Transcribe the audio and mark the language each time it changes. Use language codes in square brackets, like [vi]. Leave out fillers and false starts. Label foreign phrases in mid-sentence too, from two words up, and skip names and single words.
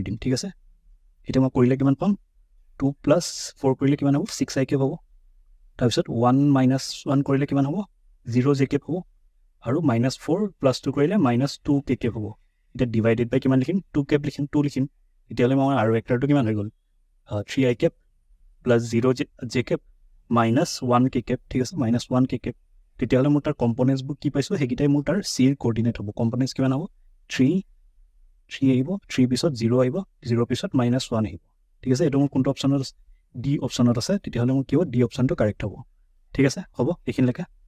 [as] দিম ঠিক আছে এতিয়া মই কৰিলে কিমান পাম 2 প্লাস 4 কৰিলে কিমান হ'ব 6 i কিউব হ'ব তাৰপিছত 1 minus 1 কৰিলে কিমান হ'ব 0 j cap হ'ব আৰু -4 + 2 কৰিলে -2 k cap হ'ব এটা [en] divided by [as] কিমান লিখিম 2 cap লিখিম 2 লিখিম তেতিয়ালে মই r ভেক্টৰটো কিমান হৈ গল 3 i cap + 0 j cap -1 k cap ঠিক আছে -1 k cap তেতিয়ালে মোৰ তাৰ কম্পোনেন্টস বোৰ কি পাইছো হেগিটাই মোৰ তাৰ c ৰ কোঅৰ্ডিনেট হ'ব কম্পোনেন্টস কিমান হ'ব 3 আহিব 3 পিছত 0 আহিব 0 পিছত -1 আহিব ঠিক আছে এটো মোৰ কোনটো অপচনত আছে ডি অপচনত আছে তেতিয়ালে মোৰ কি হ'ব ডি অপচনটো কাৰেক্ট হ'ব ঠিক আছে হ'ব এইখিন লেখা